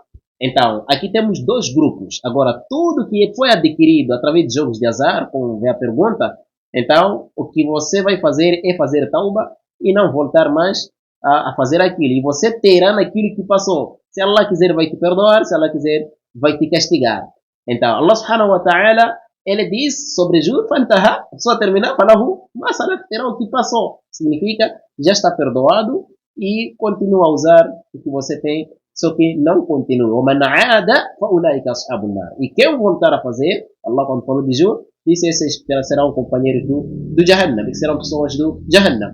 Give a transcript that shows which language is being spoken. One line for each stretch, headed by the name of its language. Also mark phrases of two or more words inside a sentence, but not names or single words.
Portuguese: Então, aqui temos dois grupos. Agora, tudo que foi adquirido através de jogos de azar, como é a pergunta, então, o que você vai fazer é fazer tauba e não voltar mais a fazer aquilo. E você terá naquilo que passou. Se Allah quiser, vai te perdoar. Se Allah quiser, vai te castigar. Então,
Arabic: الله سبحانه وتعالى,
Portuguese: ele diz sobre juros, fantaha, só terminar, falahu, mas terá o que passou. Significa, já está perdoado e continua a usar o que você tem, só que não continua. E quem voltar a fazer, Allah quando falou de juros, disse esses serão companheiros do Jahannam, que serão pessoas do Jahannam.